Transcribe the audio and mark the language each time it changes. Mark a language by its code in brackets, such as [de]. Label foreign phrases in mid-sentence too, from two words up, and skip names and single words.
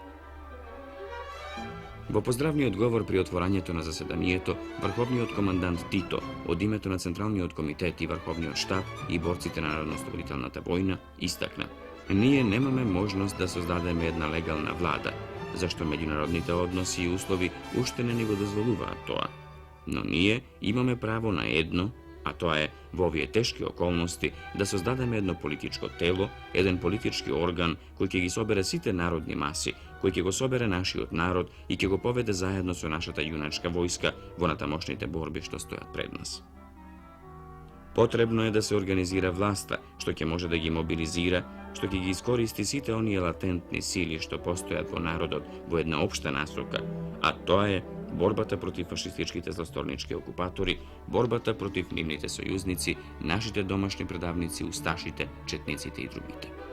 [mk] Во поздравниот говор при отворањето на заседанието, врховниот командант Тито, од името на Централниот комитет и Врховниот штаб и борците на Народно-ослободителната војна, истакна: ние немаме можност да создадеме една легална влада, зашто меѓународните односи и услови уште не ни го дозволуваат тоа. Но ние имаме право на едно [sr] a to je [mk] во овие тешки околности да создадеме едно политичко тело, еден политички орган кој ќе ги собере сите народни маси, кој ќе го собере нашиот народ и ќе го поведе заедно со нашата јуначка војска во натамошните борби што стојат пред нас. Потребно е да се организира власта, што ќе може да ги мобилизира, што ќе ги искористи сите оние латентни сили што постојат во народот во една општа насока, а тоа е борбата против фашистичките злосторнички окупатори, борбата против нивните сојузници, нашите домашни предавници, усташите, четниците и другите.